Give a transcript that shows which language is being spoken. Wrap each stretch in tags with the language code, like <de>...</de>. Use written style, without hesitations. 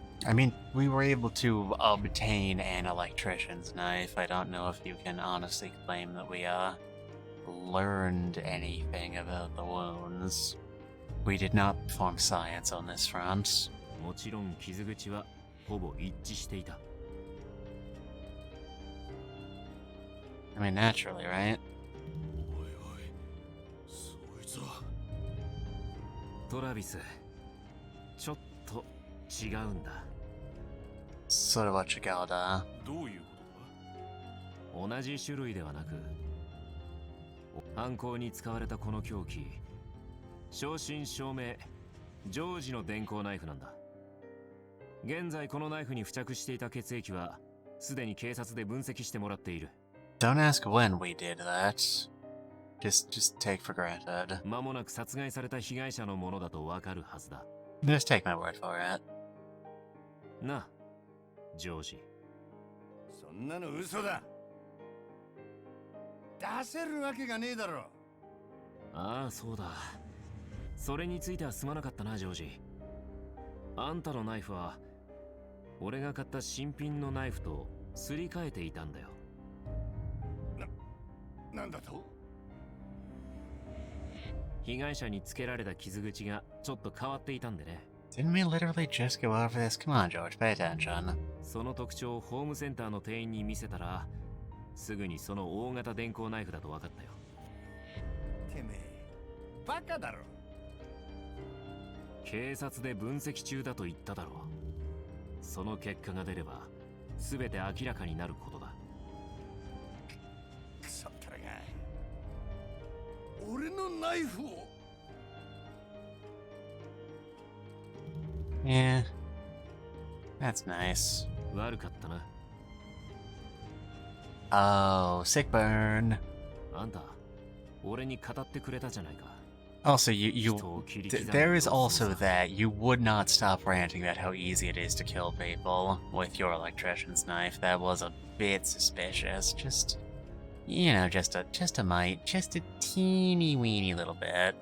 <en>I mean, we were able to obtain an electrician's knife. I don't know if you can honestly claim that we, learned anything about the wounds. We did not perform science on this front.</en> <ja>もちろん傷口はほぼ一致していた。</ja> <en>I mean, naturally, right?</en> <ja>おいおい、そいつは。トラビス、ちょっと違うんだ。</ja> <en>Sort of what you got,</en> <ja>どういうことだ？同じ種類ではなく、犯行に使われたこの凶器、正真正銘、ジョージの電光ナイフなんだ。現在このナイフに付着していた血液は、すでに警察で分析してもらっている。</ja> <en>Don't ask when we did that. Just take for granted.</en> <ja>間もなく殺害された被害者のものだとわかるはずだ。</ja> <en>Just take my word for it.</en> <ja>な、ジョージ。そんなの嘘だ。出せるわけがねえだろ。ああ、そうだ。それについてはすまなかったな、ジョージ。あんたのナイフは俺が買った新品のナイフとすり替えていたんだよ。なんだと？被害者につけられた傷口がちょっと変わっていたんでね。</ja> <en>Didn't we literally just go over this? Come on, George, pay attention.</en> <ja>その特徴をホームセンターの店員に見せたら、すぐにその大型電光ナイフだと分かったよ。てめえ、バカだろ。警察で分析中だと言っただろう。その結果が出れば、全て明らかになることだ。クソったらが。俺のナイフを。</ja> <en>Yeah. That's nice.</en> <ja>悪かったな。</ja> <en>Oh, sick burn.</en> <ja>あんた、俺に語ってくれたじゃないか。</ja> <en>Also, there is also that you would not stop ranting about how easy it is to kill people with your electrician's knife. That was a bit suspicious. Just, you know, just a teeny weeny little bit.</en>